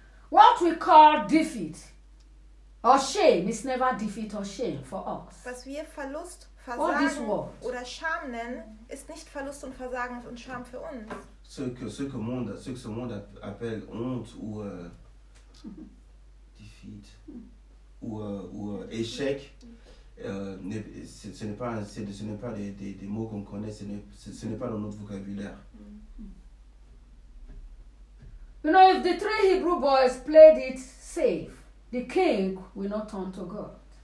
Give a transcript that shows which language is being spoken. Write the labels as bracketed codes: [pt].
[en] What we call defeat or shame is never defeat or shame for us. [de] Was wir Verlust, Versagen oder Scham nennen, ist nicht Verlust und Versagen und Scham für uns. [fr] Ce que ce monde appelle honte ou defeat ou échec, ce n'est pas des mots qu'on connaît, ce n'est pas dans notre vocabulaire. [en] You know, if the three Hebrew boys played it safe, the king will not turn to God.